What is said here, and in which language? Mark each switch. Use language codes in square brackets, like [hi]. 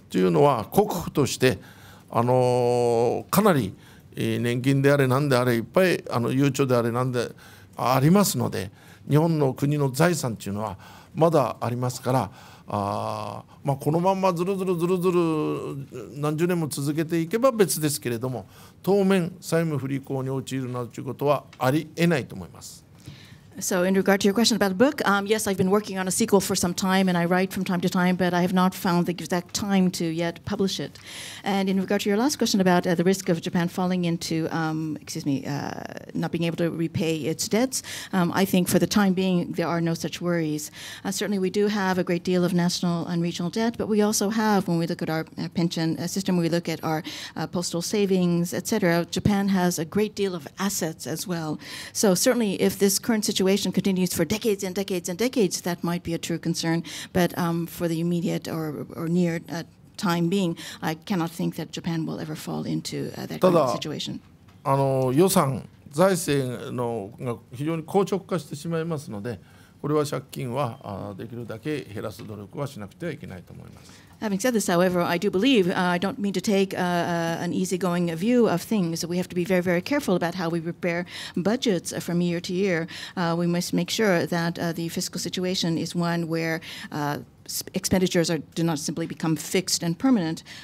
[ja] というのは国府としてかなり年金であれ何であれいっぱいゆうちょであれ何でありますので、日本の国の財産というのはまだありますから、このまんまずるずる何十年も続けていけば別ですけれども、当面債務不履行に陥るなどということはありえないと思います。 [en] So in regard to your question about the book, yes, I've been working on a sequel for some time, and I write from time to time, but I have not found the exact time to yet publish it. And in regard to your last question about the risk of Japan falling into, not being able to repay its debts, I think for the time being there are no such worries. Certainly we do have a great deal of national and regional debt, but we also have, when we look at our pension system, when we look at our postal savings, etc., Japan has a great deal of assets as well. So certainly if this current situation continues for decades and decades and decades, that might be a true concern. But for the immediate or near time being, I cannot think that Japan will ever fall into that kind of situation. [ja] 予算財政のが非常に硬直化してしまいますので、これは借金はできるだけ減らす努力はしなくてはいけないと思います。 [en] Having said this, however, I do believe, I don't mean to take an easygoing view of things. We have to be very, very careful about how we prepare budgets from year to year. We must make sure that the fiscal situation is one where expenditures do not simply become fixed and permanent.